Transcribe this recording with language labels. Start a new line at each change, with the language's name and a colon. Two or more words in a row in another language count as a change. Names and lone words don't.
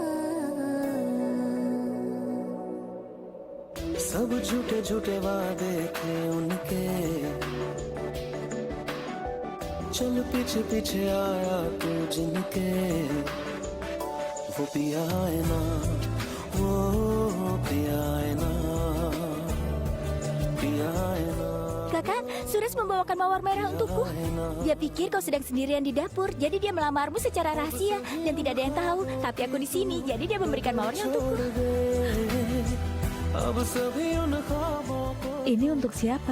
Hindi: सब झूठे झूठे वादे थे उनके, चल पीछे पीछे आया तू जिनके, वो पिया है ना, वो पिया है ना, पिया है ना.
Indonesian: Kakak, Sures membawakan mawar merah untukku. Dia pikir kau sedang sendirian di dapur, jadi dia melamarmu secara rahasia dan tidak ada yang tahu. Tapi aku di sini, jadi dia memberikan mawarnya untukku.
Hindi: अब सभी उन ख्वाबों को
Indonesian: Ini untuk siapa?